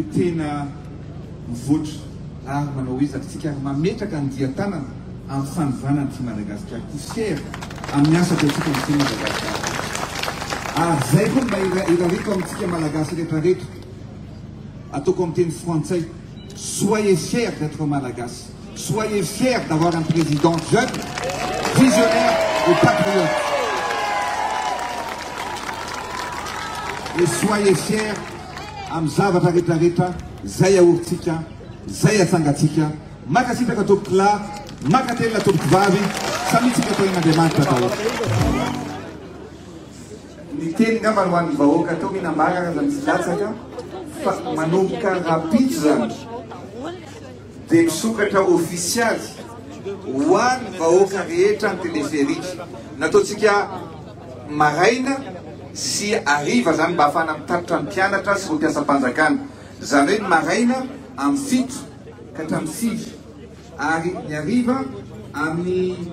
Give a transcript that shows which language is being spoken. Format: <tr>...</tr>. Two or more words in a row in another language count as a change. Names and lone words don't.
<mg>tena mivoatra ary manao izy atsika ary mametraka ny dia-tanana amin'ny fanivanany ty Madagasikara ty fier amin'ny asa tatsika ny ty Madagasikara ary zay koa mba irareko amintsika malagasy rehetrarehetra ataoko amin'ny teny frantsay</mg> <fr>soyez fiers d'être malagasy soyez fiers d'avoir un président jeune visionnaire et patriote et soyez fiers</fr> <mg>amin'ny zavatra rehetrarehetra zay ahoritsika zay atsangatsika makasitraka tompoko lahy makatelina tompoko vavy samitsika toen'Andriamanitra daholo ny teny ngamba ho an'ny vahoaka atao mihinambaraka zany tsy latsaka fa manomboka rapitso zany dia misokatra ofisialy ho an'ny vahoaka rehetra ny téléphérique nataontsika maraina sy ariva zany mba ahafana mitatitra ny mpianatra sy mpiasam-panjakana zany hoe ny maraina amin'ny 7 ka hatramin'ny 6 ary ny ariva amin'ny</mg>